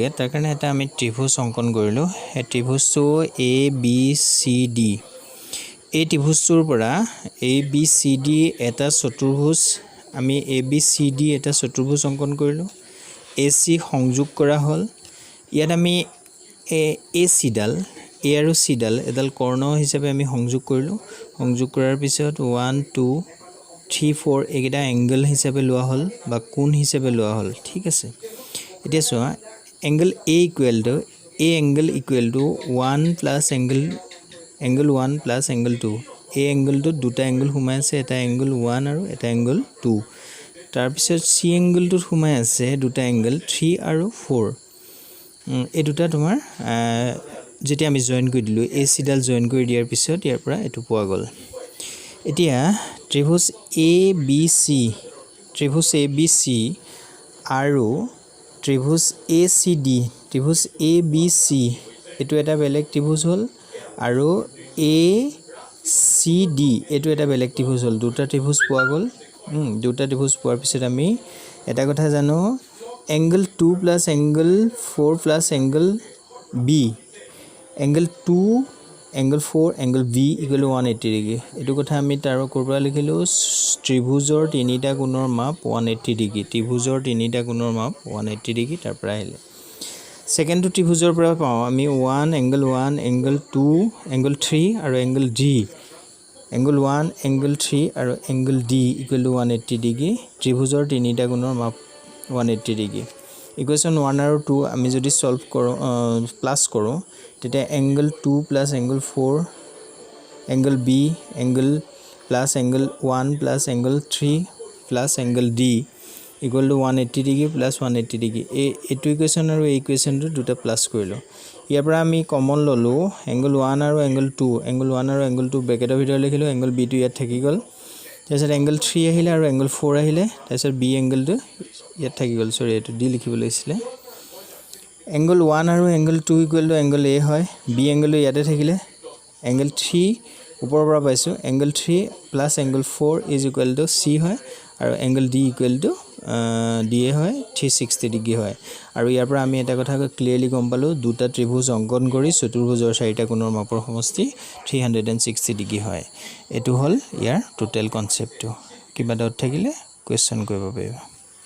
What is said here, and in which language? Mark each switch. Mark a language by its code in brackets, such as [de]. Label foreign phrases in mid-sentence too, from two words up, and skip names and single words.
[as] তাৰ কাৰণে এটা আমি ত্ৰিভুজ অঙ্কন কৰিলো এই ত্ৰিভুজটো ABCD এই ত্ৰিভুজটোৰ পৰা ABCD এটা চতুৰ্ভুজ আমি ABCD এটা চতুৰ্ভুজ অঙ্কন কৰিলো AC সংযোগ কৰা হল ইয়াত আমি AC ডাল A আৰু C ডাল এডাল কৰ্ণ হিচাপে আমি সংযোগ কৰিলো সংযোগ কৰাৰ পিছত 1 2 3 4 একেটা এংগল হিচাপে লোৱা হল বা কোণ হিচাপে লোৱা হল ঠিক আছে এতিয়া চোৱা [en] angle A angle equal to 1 plus angle 1 plus angle 2 A angle to [as] দুটা angle সোমাই আছে এটা angle 1 আৰু এটা angle 2 তাৰ পিছত C angle টো সোমাই আছে দুটা angle 3 আৰু 4 এই দুটা তোমাৰ যেতি আমি জয়েন কৰি দিলো AC ডাল জয়েন কৰি দিয়াৰ পিছত ইয়াৰ পৰা এটো পোৱা গল এতিয়া ত্ৰিভুজ ABC আৰু ত্ৰিভুজ ACD ত্ৰিভুজ ABC এটো এটা বেলেগ ত্ৰিভুজ হল আৰু ACD এটো এটা বেলেগ ত্ৰিভুজ হল দুটা ত্ৰিভুজ পোৱা গল দুটা ত্ৰিভুজ পোৱাৰ পিছত আমি এটা কথা জানো [en] angle 2 plus angle 4 plus angle B angle 2 angle 4 angle B equal to [as] 180 ডিগ্ৰী এটো কথা আমি তাৰ কৰবা লিখিলো ত্ৰিভুজৰ তিনিটা কোণৰ মাপ 180 ডিগ্ৰী ত্ৰিভুজৰ তিনিটা কোণৰ মাপ 180 ডিগ্ৰী তাৰ পৰা আহিলে সেকেন্ড ত্ৰিভুজৰ পৰা পাও আমি [en] 1 angle 2 angle 3 [as] আৰু [en] angle D angle 1 angle 3 [as] আৰু [en] angle D equal to [as] 180 ডিগ্ৰী ত্ৰিভুজৰ তিনিটা কোণৰ মাপ 180 ডিগ্ৰী ইকুৱেশ্যন 1 আৰু 2 আমি যদি সলভ কৰো প্লাস কৰো তেতিয়া angle 2 [en] plus angle 4 angle B angle plus angle 1 plus angle 3 plus angle D equal to 180 degree plus 180 degree [as] এটো ইকুৱেশ্যন আৰু এই ইকুৱেশ্যনটো দুটা প্লাস কৰিলো ইয়াৰ পৰা আমি কমন ললো [en] angle [as] 1 আৰু angle 2 আৰু angle 2 ব্ৰেকেটৰ ভিতৰত লিখিলো angle B টো ইয়াত থাকি গল তাৰপিছত angle 3 আহিলে আৰু angle 4 আহিলে তাৰপিছত B angle টো ইয়াত থাকি গল সৰি এটো D লিখিব লাগিছিলে angle 1 আৰু angle 2 [en] equal to angle A [as] হয় B angle টো ইয়াতে থাকিলে [en] angle 3 ওপৰৰ পৰা পাইছো angle 3 plus angle 4 is equal to C [as] হয় আৰু [en] angle D equal to DA [as] হয় 360 ডিগ্ৰী হয় আৰু ইয়াৰ পৰা আমি এটা কথা ক্লিয়াৰলি গম পালো দুটা ত্ৰিভুজ অঙ্কন কৰি চতুৰ্ভুজৰ চাৰিটা কোণৰ মাপৰ সমষ্টি 360 ডিগ্ৰী হয় এটো হল ইয়াৰ টোটাল কনসেপ্টটো কিবা ডাউট থাকিলে কোৱেশ্চন কৰিব পাৰিবা